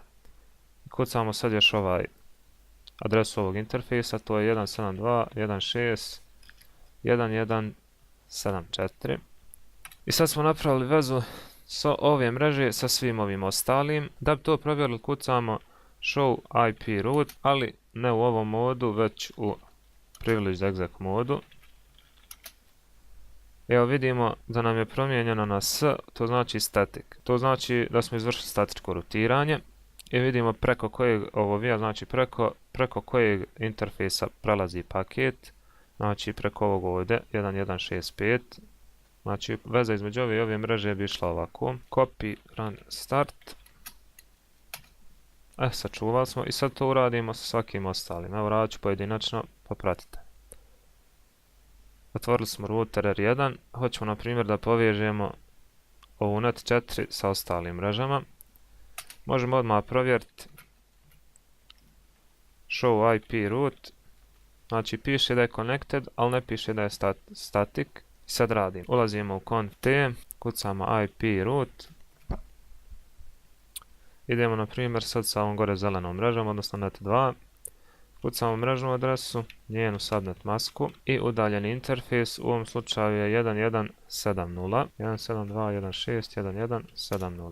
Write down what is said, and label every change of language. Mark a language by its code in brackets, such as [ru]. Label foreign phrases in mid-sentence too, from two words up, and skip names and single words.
[bs] Kucamo sad još ovaj adresu ovog interfejsa, to je 172.1.6.1.1.7.4. I sad smo napravili vezu sa ove mreže sa svim ovim ostalim. Da bi to provjerili, kucamo [en] show IP root, [bs] ali ne u ovom modu, već u [en] privileged exec [bs] modu. Evo vidimo da nam je promijenjeno na S, to znači static. To znači da smo izvršili statičko rutiranje. I vidimo preko kojeg ovo via, znači preko kojeg interfejsa prelazi paket. Znači preko ovog ovdje 1.1.6.5. Znači veza između ove i ove mreže bi išla ovako. [en] Copy, run, start. [bs] Sačuvali smo i sad to uradimo sa svakim ostalim. Evo radit ću pojedinačno, pa pratite. Otvorili smo router R1, hoćemo na primjer da povežemo ovu net 4 sa ostalim mrežama. Možemo odmah provjeriti [en] show IP root, [bs] znači piše da je connected, ali ne piše da je static. I sad radim, ulazimo u conft, kucamo [en] IP root, [bs] idemo na primjer sad sa ovom gore zelenom mrežom, odnosno net2, kucamo mrežnu adresu, njenu subnet masku i udaljeni interfejs, u ovom slučaju je 1170, 172.168.1.1.7.0.